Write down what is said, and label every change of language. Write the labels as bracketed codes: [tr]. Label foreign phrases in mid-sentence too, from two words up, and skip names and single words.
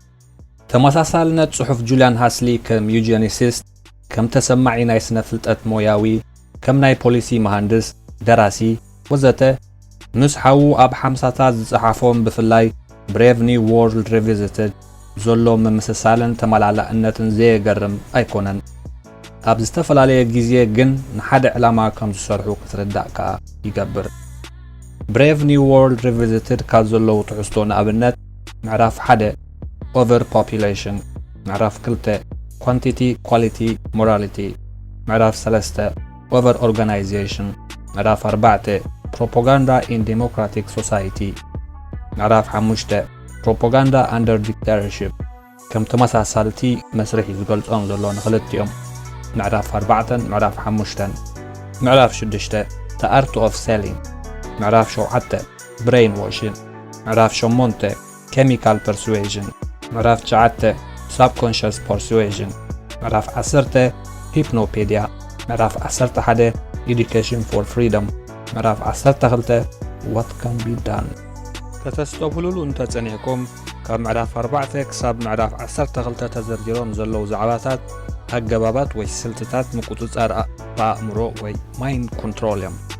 [ti] ተመሳሳልነት ጽሑፍ ጁልያን ሃስሊ ከም ዩጂኒሲስት ከም ተሰማዒ ናይ ስነ ፍልጠት ሞያዊ ከም ናይ ፖሊሲ መሃንድስ ደራሲ ወዘተ ምስ ሓው ኣብ 50ታት ዝጸሓፎም ብፍላይ ብሬቭ ኒው ወርልድ ሪቪዚትድ ዘሎ መመሰሳልን ተመላላእነትን ዘየገርም ኣይኮነን ኣብ ዝተፈላለየ ግዜ ግን ንሓደ ዕላማ ከም ዝሰርሑ ክትርዳእ ከዓ ይገብር ብሬቭ ኒው ወርልድ ሪቪዚትድ ካብ ዘለው ትሕዝቶ ንኣብነት ምዕራፍ 1 ኦቨር ፖፑሌሽን ምዕራፍ 2 ኳንቲቲ ኳሊቲ ሞራሊቲ ምዕራፍ 3 ኦቨር ኦርጋናይዜሽን ምዕራፍ 4 ፕሮፓጋንዳ ኢን ዴሞክራቲክ ሶሳይቲ ምዕራፍ 5 ፕሮፓጋንዳ አንደር ዲክታተርሺፕ ከም ተመሳሳልቲ መስርሕ ዝገልጾም ዘሎ ንኽልቲኦም ምዕራፍ 4 ምዕራፍ 5 ምዕራፍ 6 The Art of Selling ምዕራፍ 7 Brain Washing ምዕራፍ 8 Chemical Persuasion ምዕራፍ 9 Subconscious Persuasion ምዕራፍ 10 Hypnopedia ምዕራፍ 11 Education for Freedom ምዕራፍ 12 What Can Be Done ከተስተብህሉሉ እንተጸኒዕኩም ካብ ምዕራፍ 4 ክሳብ ምዕራፍ 12 ተዘርዚሮም ዘለው ዛዕባታት አገባባት ወይ ስልትታት ምቁጽጻር በአእምሮ ወይ [en] mind control [ti] እዮም